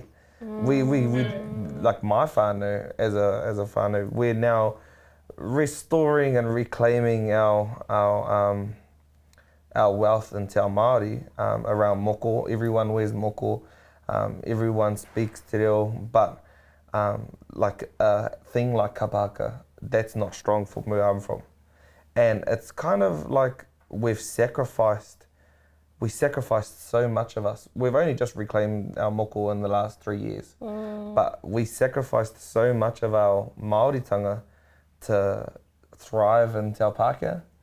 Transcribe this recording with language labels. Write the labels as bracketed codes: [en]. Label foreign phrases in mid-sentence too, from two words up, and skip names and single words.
[en] We like my whānau, as a whānau, we're now restoring and reclaiming our wealth in [mi] Te Ao Māori [en] around moko. Everyone wears moko, everyone speaks [mi] te reo, [en] but like a thing like kapaka, that's not strong for where I'm from. And it's kind of like we sacrificed so much of us. We've only just reclaimed our moko in the last 3 years, but we sacrificed so much of our Māoritanga to thrive in [mi] Te Ao Pākehā.